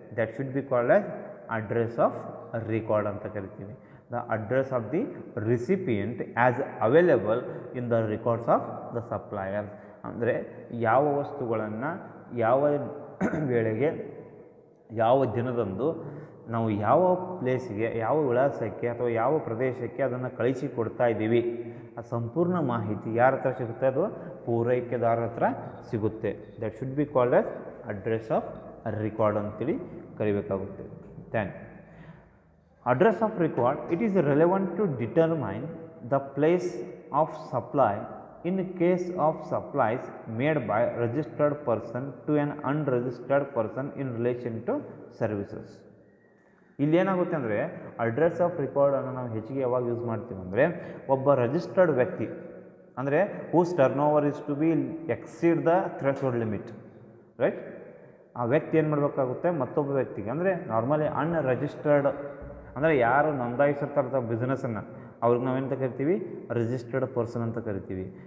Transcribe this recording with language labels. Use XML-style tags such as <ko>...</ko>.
<en>that should be called as address of record</en> <kn>ಅಂತ ಕರಿತೀವಿ.</kn> <en>The address of the recipient as available in the records of the suppliers.</en> <kn>ಅಂದರೆ ಯಾವ ವಸ್ತುಗಳನ್ನು ಯಾವ ವೇಳೆಗೆ, ಯಾವ ದಿನದಂದು ನಾವು ಯಾವ ಪ್ಲೇಸಿಗೆ, ಯಾವ ವಿಳಾಸಕ್ಕೆ ಅಥವಾ ಯಾವ ಪ್ರದೇಶಕ್ಕೆ ಅದನ್ನು ಕಳಿಸಿ ಕೊಡ್ತಾ ಇದ್ದೀವಿ, ಆ ಸಂಪೂರ್ಣ ಮಾಹಿತಿ ಯಾರ ಹತ್ರ ಸಿಗುತ್ತೆ, ಅದು ಪೂರೈಕೆದಾರ ಹತ್ರ ಸಿಗುತ್ತೆ.</kn> <en>that should be called as address of record</en> <kn>ಅಂತೇಳಿ ಕರಿಬೇಕಾಗುತ್ತೆ.</kn> <en>Then address of record, it is relevant to determine the place of supply in case of supplies made by registered person to an unregistered person in relation to services.</en> <kn>ಇಲ್ಲಿ ಏನಾಗುತ್ತೆ ಅಂದರೆ address of ರಿಕಾರ್ಡನ್ನು ನಾವು ಹೆಚ್ಚಿಗೆ ಯಾವಾಗ use ಮಾಡ್ತೀವಿ ಅಂದರೆ ಒಬ್ಬ registered ವ್ಯಕ್ತಿ ಅಂದರೆ</kn> <en>Whose turnover is to be exceed the threshold limit, right.</en> <kn>ಆ ವ್ಯಕ್ತಿ ಏನು ಮಾಡಬೇಕಾಗುತ್ತೆ, ಮತ್ತೊಬ್ಬ ವ್ಯಕ್ತಿಗೆ ಅಂದರೆ ನಾರ್ಮಲಿ ಅನ್ರಿಜಿಸ್ಟರ್ಡ್ ಅಂದರೆ ಯಾರು ನೋಂದಾಯಿಸಿರ್ತಾರೆ ಬಿಸ್ನೆಸ್ಸನ್ನು ಅವ್ರಿಗೆ ನಾವೇನಂತ ಕರಿತೀವಿ, ರಿಜಿಸ್ಟರ್ಡ್ ಪರ್ಸನ್ ಅಂತ ಕರಿತೀವಿ.</kn>